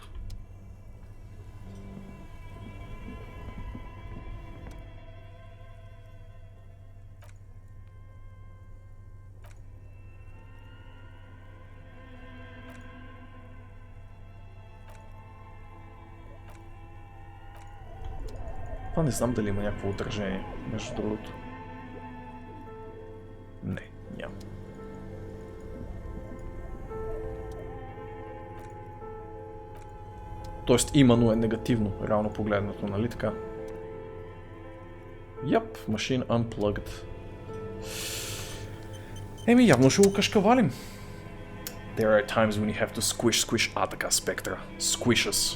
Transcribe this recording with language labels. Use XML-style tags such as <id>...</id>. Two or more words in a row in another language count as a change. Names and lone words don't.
<bg>Това не знам дали има някакво отражение, между другото. Не, няма. Тоест има, но е негативно, реално погледнато, нали така?</bg> <en>Yep, machine unplugged.</en> <bg>Еми, явно ще го кашкавалим.</bg> <en>There are times when you have to squish,</en> <bg>така, спектра.</bg> <en>Squish us.</en>